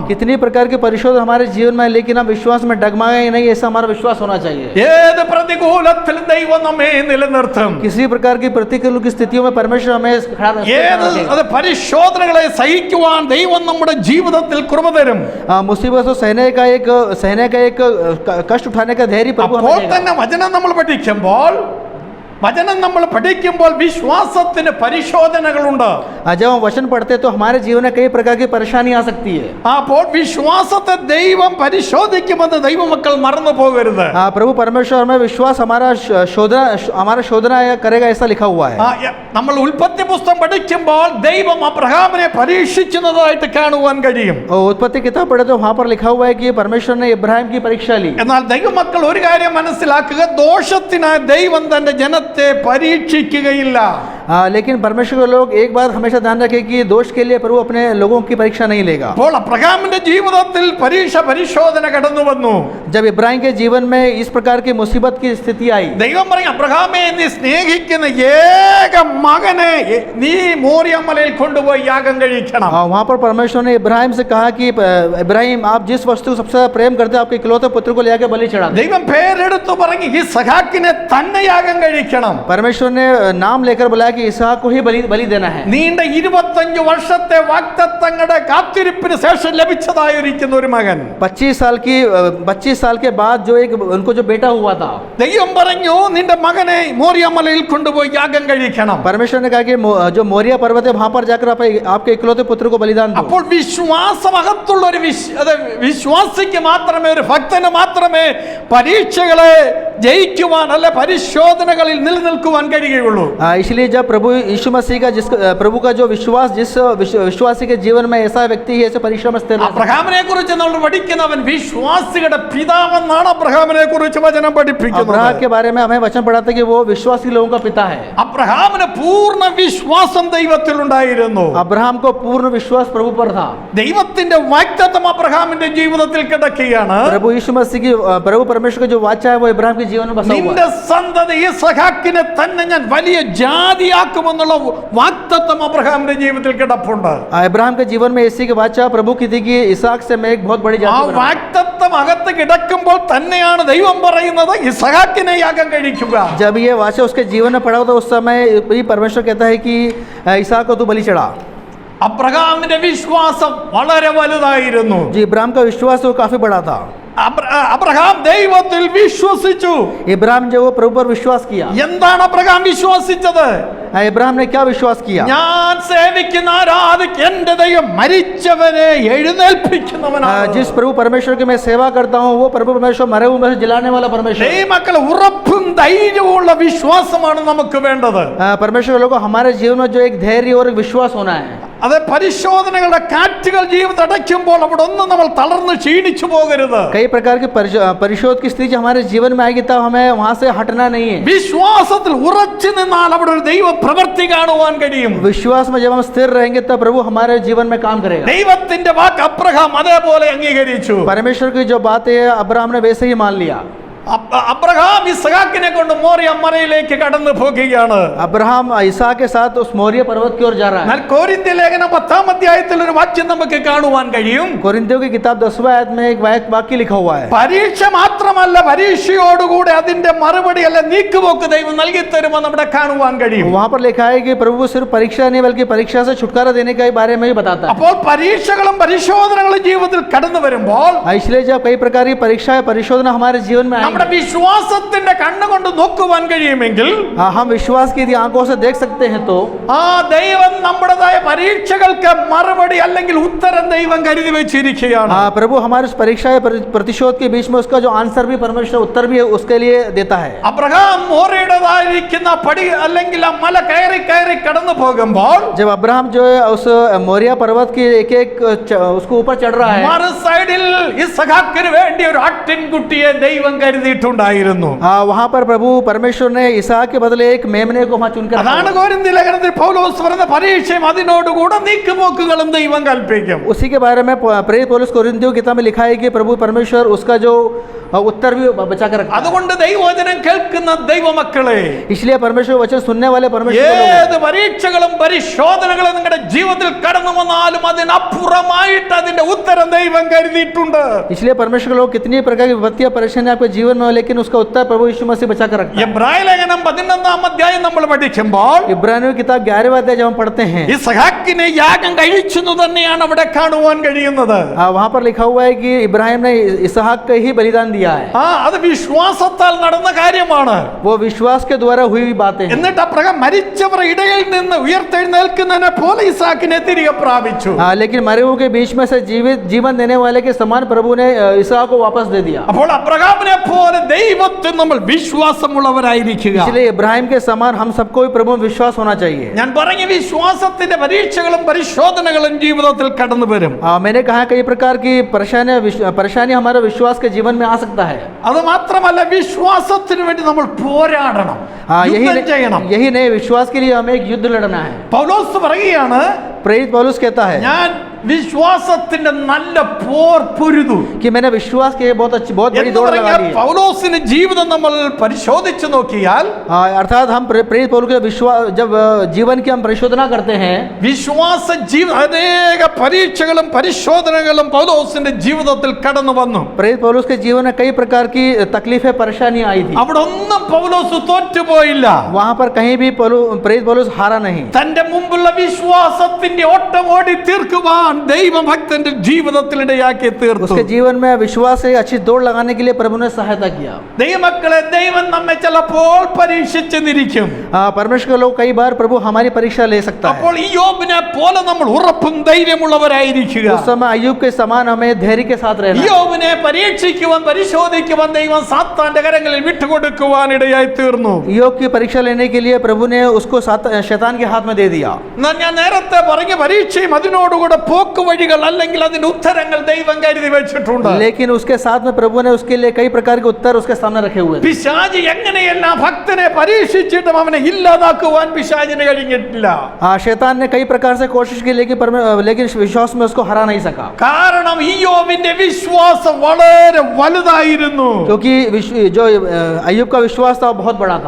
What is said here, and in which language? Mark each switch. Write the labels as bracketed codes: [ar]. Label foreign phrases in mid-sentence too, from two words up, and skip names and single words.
[hi] कितनी प्रकार के परिशोध हमारे जीवन में, लेकिन हम विश्वास में डगमगाए नहीं, ऐसा हमारा विश्वास होना चाहिए. [ml] ഏത് പ്രതികൂലത്തിലും ദൈവം നമ്മെ നിലനിർത്തും. [hi] किसी प्रकार की प्रतिकूल की स्थितियों में परमेश्वर हमें खड़ा [ml] ഏത് [hi] रखेगा. [ml] അത് പരിശോധനകളെ സഹിക്കുവാൻ ദൈവം നമ്മുടെ ജീവിതത്തിൽ കൃപ തരും. [hi] मुसीबत सहने का एक कष्ट उठाने का धैर्य प्रभु हमें [ml] അപ്പോൾ [hi] देगा. [ml] തന്നെ വചനം നമ്മൾ പഠിക്കുമ്പോൾ വിശ്വാസത്തിന് പരിശോധനകളുണ്ട്. [hi] जब हम वचन पढ़ते हैं तो हमारे जीवन में कई प्रकार की परेशानी आ सकती है. [ml] അപ്പോൾ വിശ്വാസത്തെ ദൈവം പരിശോധിക്കുമെന്ന് ദൈവമക്കൾ മറന്നു പോകരുത്. [hi] प्रभु परमेश्वर में विश्वास हमारा शोधना करेगा, ऐसा लिखा हुआ है. [ml] നമ്മൾ ഉൽപ്പത്തി പുസ്തകം പഠിക്കുമ്പോൾ ദൈവം അബ്രഹാമിനെ പരീക്ഷിക്കുന്നതായിട്ട് കാണുവാൻ കഴിയും. [hi] उत्पत्ति किताब पढ़े तो वहाँ पर लिखा हुआ है कि परमेश्वर ने इब्राहिम की परीक्षा ली. [ml] എന്നാൽ ദൈവമക്കൾ ഒരു കാര്യം മനസ്സിലാക്കുക, ദോഷത്തിനായി ദൈവം തന്റെ ജനത്തെ പരീക്ഷിക്കുകയില്ല. [hi] लेकिन परमेश्वर के लोग एक बात हमेशा ध्यान रखें कि दोष के लिए प्रभु अपने लोगों की परीक्षा नहीं लेगा. [ml] അപ്പോൾ അബ്രഹാമിന്റെ ജീവിതത്തിൽ പരിശോധന കടന്നു വന്നു. [hi] जब इब्राहिम के जीवन में इस प्रकार की मुसीबत की स्थिति आई, [ml] ദൈവം പറയും, അബ്രഹാമേ, നീ സ്നേഹിക്കുന്ന ഏക മകനെ നീ മോറിയ മലയിൽ കൊണ്ടുപോയി യാഗം കഴിക്കണം. [hi] वहाँ पर परमेश्वर ने इब्राहिम से कहा कि इब्राहिम, आप जिस वस्तु को सबसे ज्यादा प्रेम करते हैं, आपके इकलौते पुत्र को लेकर बलि चढ़ा. [ml] ദൈവം പേരെടുത്തു പറഞ്ഞു, ഈ സഹാക്കിനെ തന്നെ യാഗം കഴിക്കണം. [hi] परमेश्वर ने नाम लेकर बुलाया कि इसहाक को ही बलि देना है. [ml] നീണ്ട 25 വർഷത്തെ വാഗ്ദത്തങ്ങളുടെ കാത്തിരിപ്പിന് ശേഷം ലഭിച്ചതായിരിക്കുന്ന ഒരു മകൻ. [hi] 25 साल के बाद जो उनको जो बेटा हुआ था, [ml] ദൈവം പറഞ്ഞു, നിന്റെ മകനെ മോറിയ മലയിൽ കൊണ്ടുപോയി യാഗം കഴിക്കണം. [hi] परमेश्वर ने कहा कि जो मोरिया पर्वत है वहां पर जाकर आपके इकलौते पुत्र को बलिदान दो. [ml] അപ്പോൾ വിശ്വാസമകത്തുള്ള ഒരു വിശ്വാസിക്ക് മാത്രമേ, ഒരു ഭക്തന് മാത്രമേ പരീക്ഷകളെ ജയിക്കുവാൻ അല്ല പരിശോധനകളിൽ നിലനിൽക്കുവാൻ കഴിയുകയുള്ളൂ. [hi] इसलिए जब प्रभु यीशु मसीह का प्रभु का जो विश्वास, जिस विश्वासी के जीवन में ऐसा व्यक्ति है, ऐसे परिश्रम स्थिर. [ml] അബ്രഹാമിനെ കുറിച്ച് നമ്മൾ പഠിക്കുന്നവൻ വിശ്വാസികളുടെ പിതാവെന്നാണ് അബ്രഹാമിനെ കുറിച്ച് വചനം പഠിപ്പിക്കുന്നത്. [hi] अब्राहम के बारे में हमें वचन पढ़ाते कि वो विश्वासी लोगों का पिता है. [ml] അബ്രഹാമിന് പൂർണ്ണ വിശ്വാസം ദൈവത്തിൽ ഉണ്ടായിരുന്നു. [hi] अब्राहम को पूर्ण विश्वास प्रभु पर था. [ml] ദൈവത്തിന്റെ വാഗ്ദത്തം അബ്രഹാമിന്റെ ജീവിതത്തിൽ കിടക്കുകയാണ്. [hi] प्रभु परमेश्वर का जो वाचा है वो इब्राहिम के जीवन में बसा हुआ है. [ml] നിന്റെ സന്തതി ഇസ്ഹാക്കിനെ തന്നെ ഞാൻ വലിയ ജാതിയാക്കുമെന്നുള്ള വാഗ്ദത്തം അബ്രഹാമിന്റെ ജീവിതത്തിൽ കിടപ്പുണ്ട്. [hi] इब्राहिम के जीवन में इसी के वाचा प्रभु की थी कि इसहाक से मैं एक बहुत बड़ी [ml] ആ [hi] जाति बनाऊंगा. [ml] വാഗ്ദത്തം അകത്ത് കിടക്കുമ്പോൾ തന്നെയാണ് ദൈവം പറയുന്നത്, ഇസ്ഹാക്കിനെ യാഗം കഴിക്കുക. [hi] जब ये वाचा उसके जीवन में पड़ा था, उस समय भी परमेश्वर कहता है कि इसहाक को तू बलि चढ़ा. [ml] അബ്രഹാമിന്റെ വിശ്വാസം വളരെ വലുതായിരുന്നു. [hi] जी, इब्राहिम का विश्वास वो काफी बड़ा था. [ml] അബ്രഹാം ദൈവത്തിൽ വിശ്വസിച്ചു. [hi] इब्राहिम जो वो प्रभु पर विश्वास किया. [ml] എന്താണ് അബ്രഹാം വിശ്വസിച്ചത്? [hi] इब्राहिम ने क्या विश्वास किया? [ml] ഞാൻ സേവിക്കുന്ന ആരാധിക്കുന്ന എന്റെ ദൈവം മരിച്ചവരെ എഴുന്നേൽപ്പിക്കുന്നവനാണ്. [hi] जिस प्रभु परमेश्वर की मैं सेवा करता हूँ, वो प्रभु परमेश्वर मरे हुए में से जिलाने वाला परमेश्वर. [ml] ദൈവമക്കളെ, ഉറപ്പും ധൈര്യവുമുള്ള വിശ്വാസമാണ് നമുക്ക് വേണ്ടത്. [hi] परमेश्वर के लोगों, हमारे जीवन में जो एक धैर्य और एक विश्वास होना है. [ml] അത് പരിശോധനകളുടെ കാറ്റുകൾ ജീവിതം അടയ്ക്കുമ്പോൾ അവിടെ ഒന്നും നമ്മൾ തളർന്ന് ക്ഷീണിച്ചു പോകരുത്. [hi] कई प्रकार की परिशोध की स्थिति हमारे जीवन में आएगी, तब हमें वहां से हटना नहीं है. [ml] വിശ്വാസത്തിൽ ഉറച്ചു നിന്നാൽ അവിടെ ഒരു ദൈവ പ്രവൃത്തി കാണുവാൻ കഴിയും. [hi] विश्वास में जब हम स्थिर रहेंगे, तब प्रभु हमारे जीवन में काम करेगा. [ml] ദൈവത്തിന്റെ വാക്ക് അബ്രഹാം അതേപോലെ അംഗീകരിച്ചു. [hi] परमेश्वर की जो बात है अब्राहम ने वैसे ही मान लिया. [ml] അബ്രഹാം ഇസ്ഹാക്കിനെ കൊണ്ട് മോറിയ മലയിലേക്ക് കടന്നു പോകുകയാണ്. [hi] अब्राहम ईसा के साथ उस मोरिया पर्वत की ओर जा रहा है. [ml] എന്നാൽ കൊരിന്ത്യ ലേഖനം 10-ാം അധ്യായത്തിൽ ഒരു വാക്യം നമുക്ക് കാണുവാൻ കഴിയും. [hi] कोरिन्थियों की किताब 10वां आयत में एक वाक्य लिखा हुआ है. [ml] പരീക്ഷ മാത്രമല്ല, പരീക്ഷയോടുകൂടെ അതിന്റെ മറുപടി അല്ല നീക്കുപോക്ക് ദൈവം നൽകി തരുമെന്ന് നമ്മുടെ കാണുവാൻ കഴിയും. [hi] वहां पर लिखा है कि प्रभु सिर्फ परीक्षा नहीं बल्कि परीक्षा से छुटकारा देने के बारे में भी बताता है. [ml] അപ്പോൾ പരീക്ഷകളും പരിശോധനകളും ജീവിതത്തിൽ കടന്നു വരുമ്പോൾ [hi] इसलिए जब कई प्रकार की परीक्षा या परिशोधना हमारे जीवन में [ml] നമ്മുടെ [hi] आएंगी, [ml] വിശ്വാസത്തിന്റെ കണ്ണുകൊണ്ട് നോക്കുവാൻ കഴിയുമെങ്കിൽ [hi] हम विश्वास की यदि आंखों से देख सकते हैं तो [ml] ആ ദൈവം നമ്മുടേതായ പരീക്ഷകൾക്ക് മറുപടി അല്ലെങ്കിൽ ഉത്തരം ദൈവം കരുതി വെച്ചിരിക്കുകയാണ്. [hi] प्रभु हमारे उस परीक्षा या प्रतिशोध के बीच में उसका जो आंसर भी परमेश्वर उत्तर भी उसके लिए देता है. [ml] അബ്രഹാം മോറിയയുടേതായിരിക്കുന്ന പടി അല്ലെങ്കിൽ ആ മല കയറി കയറി കടന്നു പോകുമ്പോൾ [hi] जब अब्राहम जो है उस मोरिया पर्वत की एक एक उसको ऊपर चढ़ रहा है, [ml] മറു സൈഡിൽ ഇസ്ഹാക്കിന് വേണ്ടി ഒരു ആട്ടിൻകുട്ടിയെ ദൈവം കരുതിയിട്ടുണ്ടായിരുന്നു. [hi] वहां पर प्रभु परमेश्वर ने इसहाक के बदले एक मेमने को वहां चुनकर रखा. [ml] അതാണ് കൊരിന്ത്യ ലേഖനത്തിൽ പൗലോസ് പറയുന്ന പരീക്ഷയും അതിനോടുകൂടെ നീക്കുപോക്കുകളും ദൈവം കൽപ്പിക്കും. [hi] उसी के बारे में प्रेरित पौलुस कोरिन्थियों की किताब में लिखा है कि प्रभु परमेश्वर उसका जो उत्तर भी बचा कर रखा है. [ml] അതുകൊണ്ട് ദൈവവചനം കേൾക്കുന്ന ദൈവമക്കളെ, [hi] इसलिए परमेश्वर वचन सुनने वाले परमेश्वर के लोग [ml] ഏത് പരീക്ഷകളും പരിശോധനകളും നിങ്ങളുടെ ജീവിതത്തിൽ കടന്നു വന്നാലും അതിനപ്പുറമായിട്ട് അതിന്റെ ഉത്തരം ദൈവം കരുതിയിട്ടുണ്ട്. [hi] इसलिए परमेश्वर के लोग कितनी प्रकार की विपत्तियां परेशानी आपके जीवन में हो, लेकिन उसका उत्तर प्रभु यीशु मसीह बचा कर रखता है. [ml] എബ്രായ ലേഖനം 11-ാം അധ്യായം നമ്മൾ പഠിക്കുമ്പോൾ [hi] इब्रानियों की किताब 11वां अध्याय जब हम पढ़ते हैं, [ml] ഇസ്ഹാക്കിനെ യാഗം കഴിച്ചെന്ന് തന്നെയാണ് അവിടെ കാണുവാൻ കഴിയുന്നത്. [hi] वहां पर लिखा हुआ है कि इब्राहिम ने इसहाक का ही बलिदान दिया है. [ml] അത് വിശ്വാസത്താൽ നടന്ന കാര്യമാണ്. [hi] वो विश्वास के द्वारा हुई हुई बातें हैं. [ml] എന്നിട്ട് അപ്രകാരം മരിച്ചവർ ഇടയിൽ നിന്ന് ഉയർത്തെഴുന്നേൽക്കുന്നതിനെ പോലെ ഇസ്ഹാക്കിനെ തിരികെ പ്രാപിച്ചു. [hi] लेकिन मरे हुए के बीच में से जीवन देने वाले के समान प्रभु ने इसहाक को वापस दे दिया. [ml] അപ്പോൾ അബ്രഹാമിനെ പോലെ ദൈവത്തിൽ നമ്മൾ വിശ്വാസമുള്ളവരായിരിക്കുക. [hi] इसलिए इब्राहिम के समान हम सबको भी प्रभु में विश्वास होना चाहिए. [ml] ഞാൻ പറഞ്ഞ വിശ്വാസത്തിന്റെ പരീക്ഷകളും പരിശോധനകളും ജീവിതത്തിൽ കടന്നു വരും. [hi] मैंने कहा कई प्रकार की परेशानी हमारे विश्वास के जीवन में आ सकता है. [ml] അത് മാത്രമല്ല, വിശ്വാസത്തിന് വേണ്ടി നമ്മൾ പോരാടണം, യുദ്ധം ചെയ്യണം. [hi] यही नहीं, विश्वास के लिए हमें एक युद्ध लड़ना है. [ml] പൗലോസ് പറയുകയാണ്, [hi] प्रेरित पौलुस कहता है [ml] ഞാൻ വിശ്വാസത്തിന്റെ നല്ല പോർ പൊരുതു. [hi] कि मैंने विश्वास की बहुत बड़ी दौड़ लगा ली है. [ml] പൗലോസിന്റെ ജീവിതം നമ്മൾ പരിശോധിച്ചു നോക്കിയാൽ, [hi] अर्थात हम प्रेरित पौलुस के विश्वास जब जीवन की हम परिशोधना करते हैं, [ml] വിശ്വാസ അനേക പരീക്ഷകളും പരിശോധനകളും പൗലോസിന്റെ ജീവിതത്തിൽ കടന്നു വന്നു. [hi] प्रेरित पौलुस के जीवन में कई प्रकार की तकलीफें परेशानी आई थी. [ml] അവിടെ ഒന്നും പൗലോസ് തോറ്റുപോയില്ല. [hi] वहां पर कहीं भी प्रेरित पौलुस हारा नहीं. [ml] തന്റെ മുമ്പുള്ള വിശ്വാസത്തിന്റെ ഓട്ടം ഓടി തീർക്കുവാൻ ദൈവഭക്തന്റെ ജീവിതത്തിൽ ഇടയാക്കി തീർത്തു. [hi] उसके जीवन में विश्वास से अच्छी दौड़ लगाने के लिए प्रभु ने सहायता किया. [ml] ദൈവമക്കളെ, ദൈവം നമ്മെ ചിലപ്പോൾ പരീക്ഷിച്ചെന്നിരിക്കും. [hi] परमेश्वर के लोग कई बार प्रभु हमारी परीक्षा ले सकता है. [ml] അപ്പോൾ യോബിനെ പോലെ നമ്മൾ ഉറപ്പും ധൈര്യമുള്ളവരായിരിക്കുക. [hi] उस समय अय्यूब के समान हमें धैर्य के साथ रहना है. [ml] യോബിനെ പരീക്ഷിക്കുവാൻ പരിശോധിക്കുവാൻ ദൈവം സാത്താന്റെ കരങ്ങളിൽ വിട്ടുകൊടുക്കുവാൻ ഇടയായി തീർന്നു. [hi] योग की परीक्षा लेने के लिए प्रभु ने उसको शैतान के हाथ में दे दिया. [ml] ഞാൻ നേരത്തെ പറഞ്ഞ പരീക്ഷയും അതിനോടുകൂടെ പോക്ക് വഴികൾ അല്ലെങ്കിൽ അതിന്റെ ഉത്തരങ്ങൾ ദൈവം കരുതി വെച്ചിട്ടുണ്ട്. [hi] लेकिन उसके साथ में प्रभु ने उसके लिए कई प्रकार के उत्तर उसके सामने रखे हुए हैं. [ml] പിശാച് എങ്ങനെയെല്ലാം ഭക്തനെ പരീക്ഷിച്ചിട്ടും അവനെ ഇല്ലാതാക്കുവാൻ പിശാചിന് കഴിഞ്ഞിട്ടില്ല. [hi] शैतान ने कई प्रकार से कोशिश की, लेकिन विश्वास में उसको हरा नहीं सका. [ml] കാരണം ഇയ്യോബിന്റെ വിശ്വാസം വളരെ വലുതായിരുന്നു. [hi] क्योंकि जो अय्यूब का विश्वास था वो बहुत बड़ा था.